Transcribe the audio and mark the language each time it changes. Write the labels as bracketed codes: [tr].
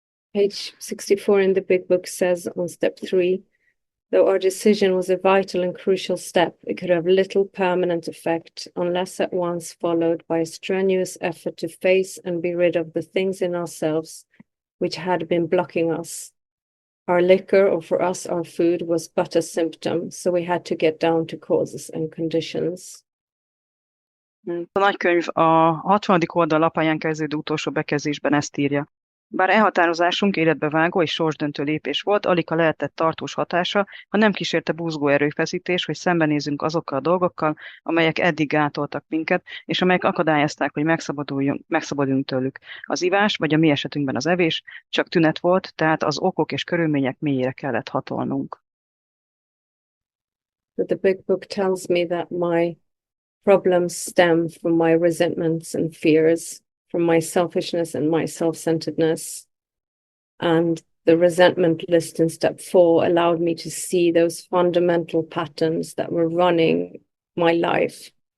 [en] Page 64 in the big book says on step 3, though our decision was a vital and crucial step, it could have little permanent effect unless at once followed by a strenuous effort to face and be rid of the things in ourselves which had been blocking us. Our liquor, or for us, our food, was but a symptom, so we had to get down to causes and conditions. [hu] A nagykönyv a 60. oldal lapáján kezdődő utolsó bekezdésben ezt írja. Bár elhatározásunk életbevágó és sorsdöntő lépés volt, alig ha lehetett tartós hatása, ha nem kísérte buzgó erőfeszítés, hogy szembenézzünk azokkal a dolgokkal, amelyek eddig gátoltak minket, és amelyek akadályozták, hogy megszabaduljunk tőlük. Az ivás, vagy a mi esetünkben az evés, csak tünet volt, tehát az okok és körülmények mélyére kellett hatolnunk. [en] But the big book tells me that my problems stem from my resentments and fears, from my selfishness and my self-centeredness. And the resentment list in step 4 allowed me to see those fundamental patterns that were running my life.